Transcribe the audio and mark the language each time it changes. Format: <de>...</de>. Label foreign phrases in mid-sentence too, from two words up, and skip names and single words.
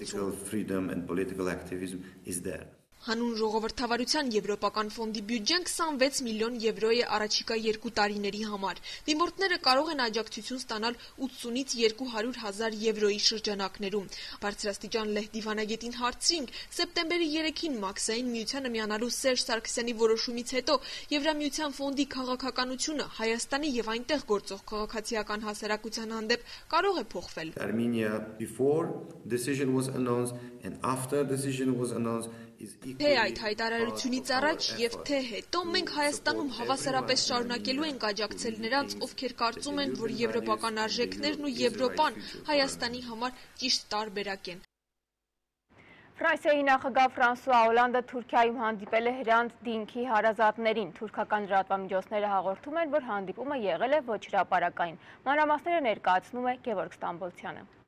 <hy>հարցում։ Հանուն ժողովրդավարության Եվրոպական ֆոնդի բյուջեն 26 միլիոն եվրո է առաջիկա 2 տարիների համար։ Դիմորդները կարող են աջակցություն ստանալ 80-ից 200,000 եվրոյի շրջանակներում։ Բարձրաստիճան լեհ դիվանագետին հարցրինք, սեպտեմբերի 3-ին Մաքսային միությանը միանալու Սերժ Սարգսյանի որոշումից հետո Եվրամիության ֆոնդի քաղաքականությունը Հայաստանի եւ այնտեղ գործող քաղաքացիական հասարակության հանդեպ կարող է փոխվել։</hy> <en>Armenia before decision was announced and after decision was announced.</en> <hy>Թե այդ հայտարարությունից առաջ եւ թե հետո մենք Հայաստանում հավասարապես շարունակելու ենք աջակցել նրանց, ովքեր կարծում են, որ եվրոպական արժեքներն ու Եվրոպան Հայաստանի համար ճիշտ տարբերակ են։ Ֆրանսիայի նախագահ Ֆրանսուଆ Օլանդը Թուրքիայում հանդիպել է Հրանտ Դինքի հարազատներին։ Թուրքական լրատվամիջոցները հաղորդում են, որ հանդիպումը եղել է ոչ հրապարակային։ Մանրամասները ներկայացնում է Գևորգ Ստամբոլցյանը։</hy>